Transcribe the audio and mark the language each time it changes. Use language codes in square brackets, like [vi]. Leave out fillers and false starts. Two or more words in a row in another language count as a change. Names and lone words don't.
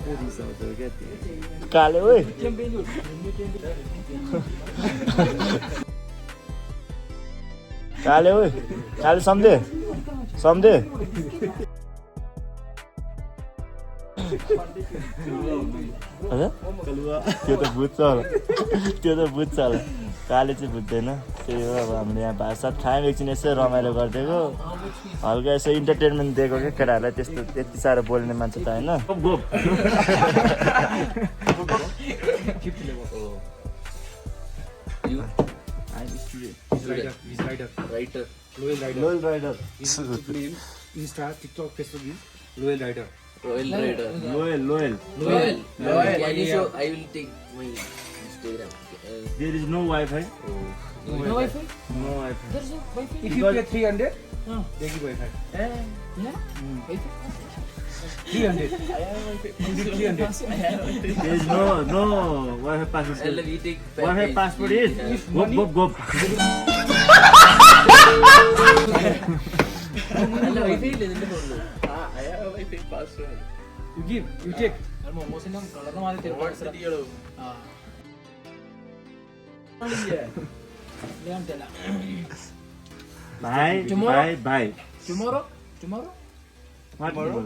[ne] काले ओए काले ओए काले सम्झे सम्झे त्यो त बुझ्छ होला त्यो त बुझ्छ होला काले चाहिँ बुझ्दैन। त्यही हो अब हामीले यहाँ भाषा खायौँ एकछिन यसो रमाइलो गरिदिएको हल्का यसो इन्टरटेनमेन्ट दिएको क्या केटाहरूलाई। त्यस्तो त्यति साह्रो बोल्ने मान्छे त होइन। [en] Loyal Rider. Insta, TikTok, Facebook is Loyal Rider. Loyal. Can you show? I will take my Instagram. There is no Wi-Fi. No Wi-Fi? No Wi-Fi. There's no Wi-Fi. If you pay 300, they give Wi-Fi. Yeah? Wi-Fi? 300. You give 300. There is no Wi-Fi password. We take Wi-Fi passport is go. Wi-Fi is in the phone. I have a Wi-Fi password. You give, you take. Bye. Tomorrow? Bye. Tomorrow? What tomorrow?